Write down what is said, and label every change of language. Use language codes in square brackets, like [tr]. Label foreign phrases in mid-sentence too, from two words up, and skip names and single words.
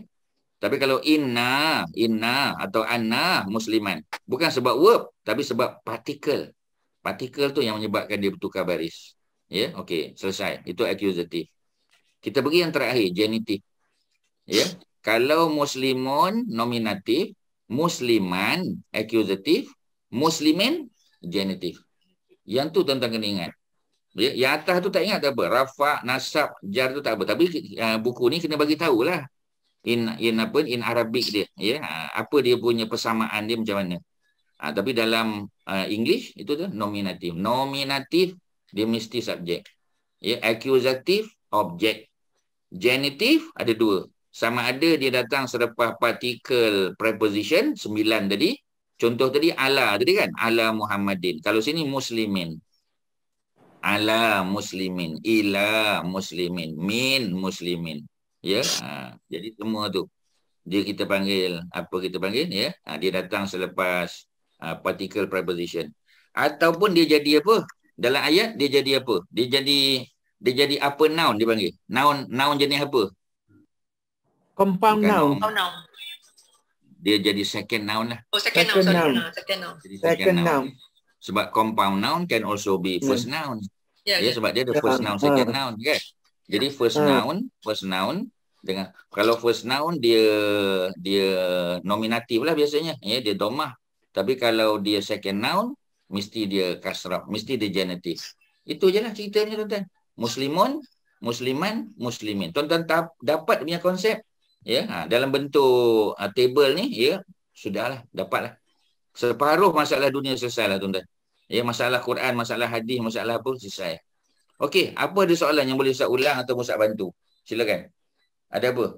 [ms] Tapi kalau inna atau [ar] أن مسلما. [ms] Bukan sebab verb, tapi sebab partikel. Partikel tu yang menyebabkan dia bertukar baris. Ya, okey, selesai. Itu accusative. Kita pergi yang terakhir, genitive. Ya, kalau muslimun nominatif, musliman accusative, muslimin genitive. Yang tu tuan-tuan kena ingat. Ya, yang atas tu tak ingat tak apa. [ar] رفع، نصب، جر [ms] tu tak apa. Tapi buku ni kena bagi tahulah. [en] In Arabic [ms] dia, ya, apa dia punya persamaan dia macam mana. Tapi dalam English itu tu nominatif. Nominatif dia mesti subjek. Ya, accusative objek. Genitive ada dua. Sama ada dia datang selepas partikel preposition 9 tadi. Contoh tadi ala tadi kan, [ar] على محمد. [ms] Kalau sini muslimin. [ar] على مسلمين، إلى مسلمين، من مسلمين. [ms] Ya, jadi semua tu kita panggil ya, dia datang selepas [en] particle preposition. [ms] Ataupun dia jadi apa? Dalam ayat dia jadi apa? Dia jadi apa noun dia panggil? Noun jenis apa? [en] Compound noun. [ms] Dia jadi [en] second noun [ms] lah. [en] Oh, second noun. Second noun. [ms] Jadi [en] Second noun. [ms] Sebab [en] compound noun can also be first noun. [ms] Ya, Ya, sebab dia ada [en] first noun, second noun [ms] kan. Jadi [en] first noun [ms] dengan kalau [en] first noun [ms] dia nominatif lah biasanya, ya, dia domah. Tapi kalau dia [en] second noun [ms] mesti dia kasrah, mesti dia genitif. Itu je lah ceritanya tuan-tuan. [ar] مسلمون، مسلما، مسلمين. [ms] Tuan-tuan dapat punya konsep, ya, dalam bentuk table ni, ya, sudahlah, dapatlah. Separuh masalah dunia selesai lah tuan-tuan. Ya, masalah Quran, masalah hadis, masalah apa selesai. Okey, apa ada soalan yang boleh Ustaz ulang atau Ustaz bantu? Silakan. Ada apa?